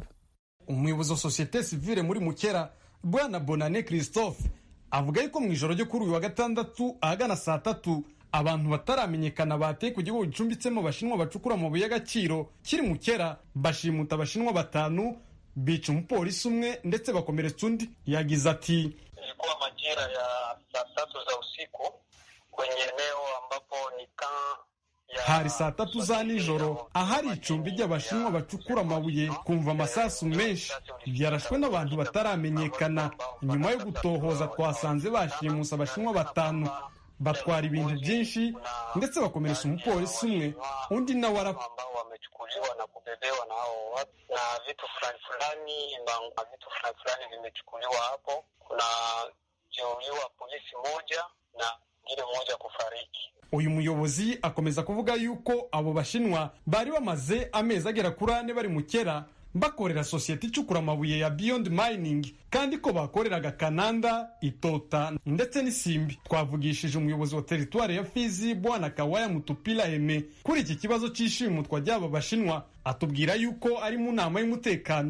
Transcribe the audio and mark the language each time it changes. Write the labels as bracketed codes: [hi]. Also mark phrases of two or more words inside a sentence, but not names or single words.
[rw] Umuyobozi wa [fr] societe civile [rw] muri Mukera, Bwana Bonane Christophe, avuga yuko mu ijoro ryo kuri uyu wa gatandatu ahagana saa 3 abantu bataramenyekana bateye ku gihugu gicumbitsemo abashinwa bacukura amabuye y'agaciro kiri Mukera, bashimuta abashinwa 5, bica umupolisi umwe ndetse bakomeretsa undi. Yagize ati [sw] ilikuwa majira ya saa 3 za usiku kwenye eneo ambapo ni [rw] hari saa 3 za nijoro ahari icumbi ry'abashinwa bacukura amabuye, kumva amasasu menshi yarashwe n'abantu bataramenyekana. Nyuma yo gutohoza twasanze bashimusa abashinwa 5, batwara ibintu byinshi ndetse bakomeretsa umupolisi umwe, undi nawe [sw] ambao wamechukuliwa na kubebewa na hao watu, na vitu fulani vimechukuliwa hapo. Kuna jeruhiwa polisi moja na ngine moja kufariki. [rw] Uyu muyobozi akomeza kuvuga yuko abo bashinwa bari bamaze amezi agera kuri 4 bari Mukera bakorera societe icukura amabuye ya Beyond Mining, kandi ko bakoreraga Kananda, Itota ndetse n'Isimbi. Twavugishije umuyobozi wa territoire ya Fizi Bwana Kawaya Mutupila Eme kuri iki kibazo cy'ishimutwa ry'aba bashinwa, atubwira yuko ari mu nama y'umutekano.